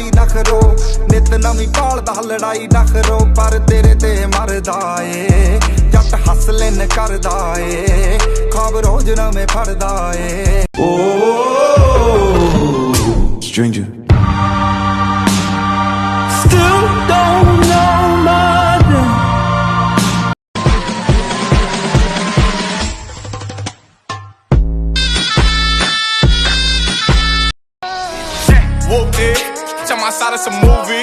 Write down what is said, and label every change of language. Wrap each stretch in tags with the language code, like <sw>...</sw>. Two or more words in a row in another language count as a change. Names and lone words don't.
<pa>ਨਾ ਕਰੋ ਨਿੱਤ ਨਵੀਂ ਪਾਲਦਾ ਲੜਾਈ ਨਾ ਕਰੋ ਪਰ ਤੇਰੇ ਤੇ ਮਰਦਾ ਏ ਜੱਟ ਹੱਸਲਨ ਕਰਦਾ ਏ ਖ਼ਾਬ ਰੋਜ਼ ਨਵੇਂ ਫੜਦਾ ਏ ਓ</pa> <en>stranger still don't know my name Whooped it, tell my side it's a movie.</en>